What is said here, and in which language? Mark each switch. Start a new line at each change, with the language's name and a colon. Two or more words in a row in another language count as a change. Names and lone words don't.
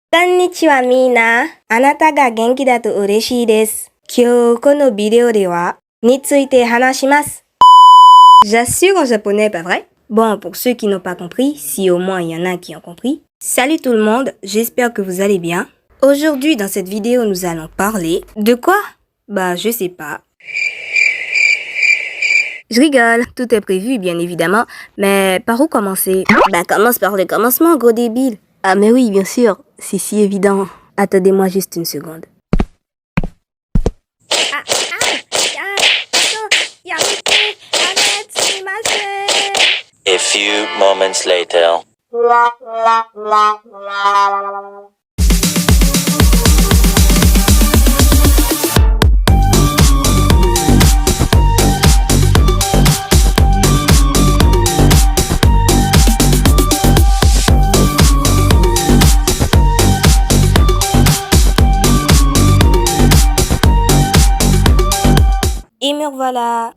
Japanese: こんにちはみんな。あなたが元気だと嬉しいです。今日このvidéoではについて話します。
French: J'assure en japonais, pas vrai? Bon, pour ceux qui n'ont pas compris, si au moins il y en a qui ont compris. Salut tout le monde, j'espère que vous allez bien. Aujourd'hui dans cette vidéo nous allons parler de quoi? Bah je sais pas. Je rigole, tout est prévu bien évidemment, mais par où commencer? Bah commence par le commencement, gros débile. Ah mais oui, bien sûr, c'est si évident. Attendez-moi juste une seconde.
English: A few moments later.
French: Et me revoilà.